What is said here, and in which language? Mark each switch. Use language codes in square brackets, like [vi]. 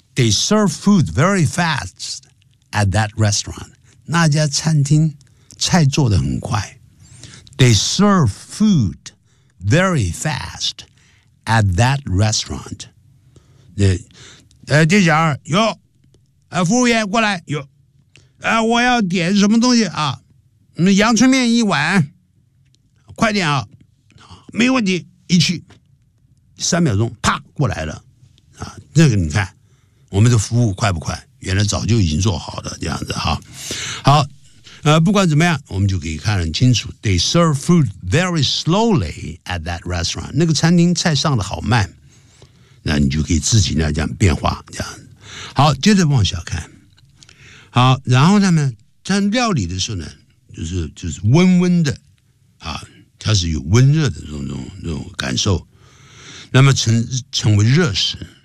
[en] They serve food very fast at that restaurant， [zh] 那家餐厅菜做得很快。 [en] They serve food very fast at that restaurant。 [zh] 店家有，服务员过来有，我要点什么东西啊？阳春面一碗，快点啊！没问题，一去三秒钟，啪过来了啊！这个你看，我们的服务快不快？原来早就已经做好了这样子哈。好，不管怎么样，我们就可以看得很清楚。 [en] They serve food very slowly at that restaurant。 [zh] 那个餐厅菜上的好慢。那你就可以自己呢这样变化这样。好，接着往下看。好，然后他们在料理的时候呢，就是温温的啊，它是有温热的这种感受，那么成为热食。